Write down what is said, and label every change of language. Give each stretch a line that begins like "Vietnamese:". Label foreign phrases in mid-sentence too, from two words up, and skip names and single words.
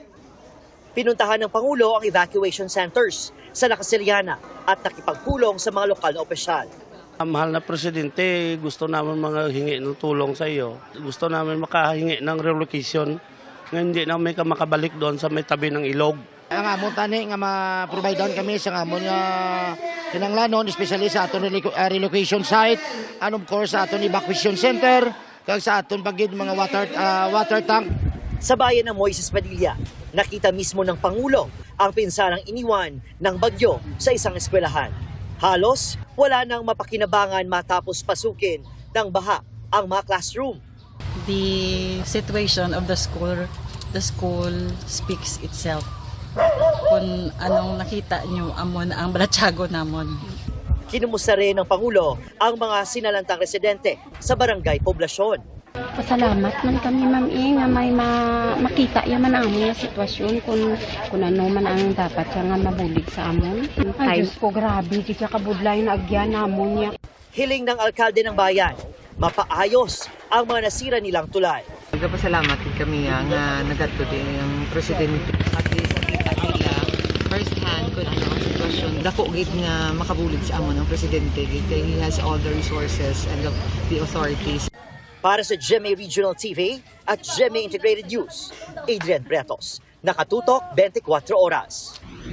Filipino: Pinuntahan ng Pangulo ang evacuation centers sa Nakasiliana at nakipagpulong sa mga lokal na opisyal. Mahal na Presidente, gusto namin mga hingi ng tulong sa iyo. Gusto namin makahingi ng relocation nga hindi namin makabalik doon sa may tabi ng ilog.
Hiligaynon: Ang amon tani nga ma-provide down kami sa amon nga kinanglanon, especially sa aton relocation site,
English: and of course
Hiligaynon: sa aton evacuation center, kag sa aton pagid mga water tank.
Filipino: Sa bayan ng Moises Padilla, nakita mismo ng Pangulo ang pinsanang iniwan ng bagyo sa isang eskwelahan. Halos wala nang mapakinabangan matapos pasukin ng baha ang mga classroom.
English: The situation of the school speaks itself.
Hiligaynon: Kung anong nakita nyo, amon ang balatsago namon.
Filipino: Kinumusta rin ng Pangulo ang mga sinalantang residente sa barangay poblasyon.
Hiligaynon: Pasalamat man kami, ma'am, nga may makita yaman ang among sitwasyon kung ano man ang dapat siya nga mabulig sa amon. Ay, Diyos ko, grabe, di siya kabudlay na agyan namon niya.
Filipino: Hiling ng alkalde ng bayan, mapaayos ang mga nasira nilang tulay.
Hiligaynon: Nagpasalamat din kami nga nagadto din ang presidente.
English: At least
Filipino: nakita nila
English: first hand
Filipino: kung ano ang sitwasyon.
Hiligaynon: Dako gid nga makabulig sa amon ang presidente.
English: He has all the resources and the authorities.
Filipino: Para sa GMA Regional TV at GMA Integrated News, Adrian Prietos, nakatutok 24 oras.